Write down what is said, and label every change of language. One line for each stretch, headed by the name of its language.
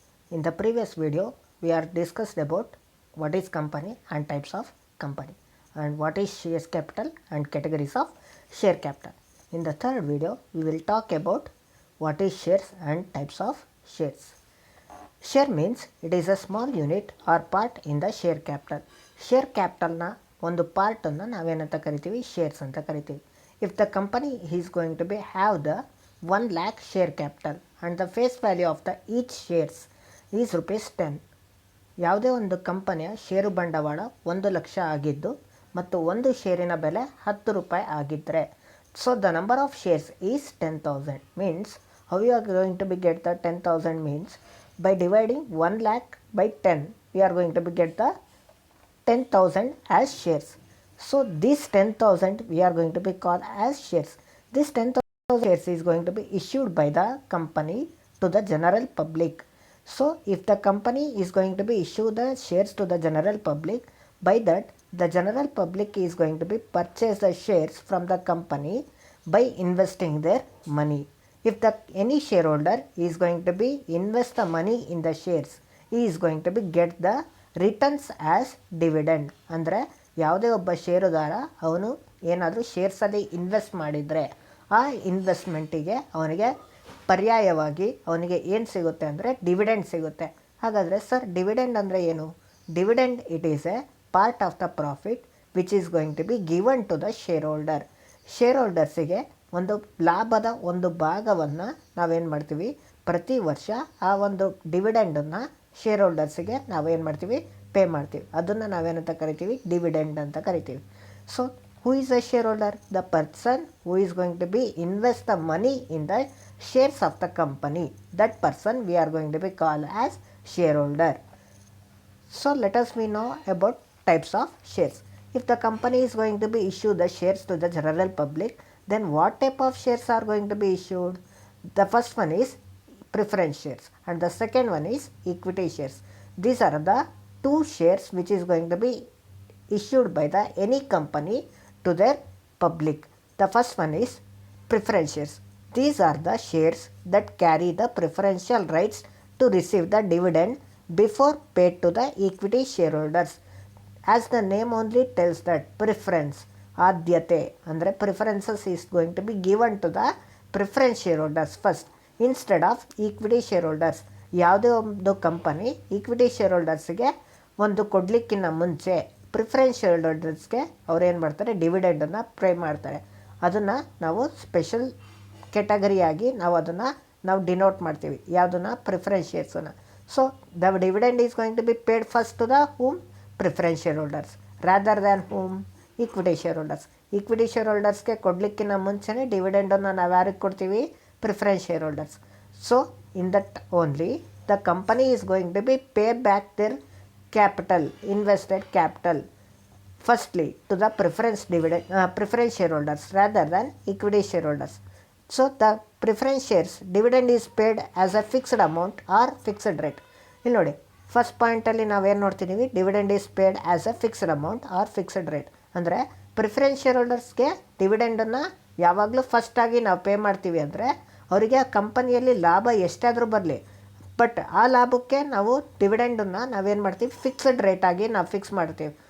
English: In the previous video, we are discussed about what is company and types of company and what is share capital and categories of share capital. In the third video, we will talk about what is shares and types of shares. Share means it is a small unit or part in the share capital.
Kannada: Share capital na ಒಂದು ಪಾರ್ಟನ್ನು ನಾವೇನಂತ ಕರಿತೀವಿ shares ಅಂತ ಕರಿತೀವಿ.
English: If the company is going to be have the 1 lakh share capital and the face value of the each shares is ₹10.
Kannada: ಯಾವುದೇ ಒಂದು ಕಂಪನಿಯ ಷೇರು ಬಂಡವಾಳ 1 ಲಕ್ಷ ಆಗಿದ್ದು ಮತ್ತು ಒಂದು ಷೇರಿನ ಬೆಲೆ ₹10 ಆಗಿದ್ದರೆ,
English: so the number of shares is 10,000. means how you are going to be get the 10,000 means by dividing 1 lakh by 10 we are going to be get the 10,000 as shares. So this 10,000 we are going to be called as shares. This 10,000 shares is going to be issued by the company to the general public. So if the company is going to be issue the shares to the general public, by that the general public is going to be purchase the shares from the company by investing their money. If the any shareholder is going to be invest the money in the shares, he is going to be get the returns as dividend.
Kannada: ಅಂದರೆ ಯಾವುದೇ ಒಬ್ಬ ಷೇರುದಾರ ಅವನು ಏನಾದರೂ ಶೇರ್ಸಲ್ಲಿ invest ಮಾಡಿದರೆ ಆ ಇನ್ವೆಸ್ಟ್ಮೆಂಟಿಗೆ ಅವನಿಗೆ ಪರ್ಯಾಯವಾಗಿ ಅವನಿಗೆ ಏನು ಸಿಗುತ್ತೆ ಅಂದರೆ ಡಿವಿಡೆಂಡ್ ಸಿಗುತ್ತೆ. ಹಾಗಾದರೆ ಸರ್ ಡಿವಿಡೆಂಡ್ ಅಂದರೆ ಏನು?
English: Dividend it is a part of the profit which is going to be given to the shareholder.
Kannada: Share ಹೋಲ್ಡರ್ಸಿಗೆ ಒಂದು ಲಾಭದ ಒಂದು ಭಾಗವನ್ನು ನಾವೇನು ಮಾಡ್ತೀವಿ, ಪ್ರತಿ ವರ್ಷ ಆ ಒಂದು ಡಿವಿಡೆಂಡನ್ನು ಶೇರ್ ಹೋಲ್ಡರ್ಸಿಗೆ ನಾವೇನು ಮಾಡ್ತೀವಿ, ಪೇ ಮಾಡ್ತೀವಿ. ಅದನ್ನು ನಾವೇನಂತ ಕರಿತೀವಿ, ಡಿವಿಡೆಂಡ್ ಅಂತ ಕರಿತೀವಿ.
English: So who is a shareholder? The person who is going to be invest the money in the shares of the company. That person we are going to be call as shareholder. So let us we know about types of shares. If the company is going to be issue the shares to the general public, then what type of shares are going to be issued? The first one is preference shares and the second one is equity shares. These are the two shares which is going to be issued by the any company to their public. The first one is preference shares. These are the shares that carry the preferential rights to receive the dividend before paid to the equity shareholders. As the name only tells that preference,
Kannada: ಆದ್ಯತೆ ಅಂದರೆ
English: preferences is going to be given to the preference shareholders first instead of equity shareholders.
Kannada: ಯಾವುದೇ ಒಂದು company equity share ಹೋಲ್ಡರ್ಸ್ಗೆ ಒಂದು ಕೊಡಲಿಕ್ಕಿಂತ ಮುಂಚೆ preference share ಹೋಲ್ಡರ್ಸ್ಗೆ ಅವ್ರು ಏನು ಮಾಡ್ತಾರೆ, ಡಿವಿಡೆಂಡನ್ನು pay ಮಾಡ್ತಾರೆ. ಅದನ್ನು ನಾವು ಸ್ಪೆಷಲ್ ಕೆಟಗರಿಯಾಗಿ ನಾವು ಡಿನೋಟ್ ಮಾಡ್ತೀವಿ. ಯಾವುದನ್ನು? Preference ಶೇರ್ಸನ್ನು.
English: So the dividend is going to be paid first to the whom? Preference share holders rather than whom? Equity share holders.
Kannada: Equity share ಹೋಲ್ಡರ್ಸ್ಗೆ ಕೊಡಲಿಕ್ಕಿಂತ ಮುಂಚೆನೇ ಡಿವಿಡೆಂಡನ್ನು ನಾವು ಯಾರಿಗೆ ಕೊಡ್ತೀವಿ?
English: Preference shareholders. So in that only the company is going to be pay back their capital, invested capital, firstly to the preference shareholders rather than equity shareholders. So the preference shares dividend is paid as a fixed amount or fixed rate.
Kannada: ಇಲ್ಲಿ ನೋಡಿ, first ಪಾಯಿಂಟಲ್ಲಿ ನಾವೇನು ನೋಡ್ತಿದ್ದೀವಿ,
English: Dividend is paid as a fixed amount or fixed rate.
Kannada: ಅಂದರೆ preference share ಹೋಲ್ಡರ್ಸ್ಗೆ ಡಿವಿಡೆಂಡನ್ನು ಯಾವಾಗಲೂ ಫಸ್ಟಾಗಿ ನಾವು pay ಮಾಡ್ತೀವಿ. ಅಂದರೆ ಅವರಿಗೆ ಆ ಕಂಪನಿಯಲ್ಲಿ ಲಾಭ ಎಷ್ಟಾದರೂ ಬರಲಿ, ಬಟ್ ಆ ಲಾಭಕ್ಕೆ ನಾವು ಡಿವಿಡೆಂಡನ್ನು ನಾವೇನು ಮಾಡ್ತೀವಿ, ಫಿಕ್ಸ್ಡ್ ರೇಟಾಗಿ ನಾವು ಫಿಕ್ಸ್ ಮಾಡ್ತೀವಿ.